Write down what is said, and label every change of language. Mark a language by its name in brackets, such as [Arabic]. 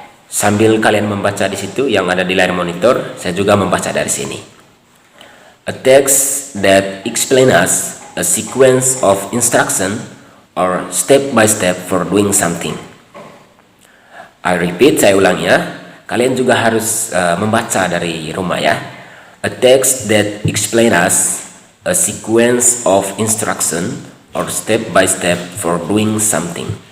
[Indonesian] Sambil kalian membaca di situ yang ada di layar monitor, saya juga membaca dari sini. [English] A text that explains us a sequence of instruction or step by step for doing something. I repeat, [Indonesian] saya ulang ya. Kalian juga harus membaca dari rumah ya. [English] A text that explains us a sequence of instruction or step by step for doing something.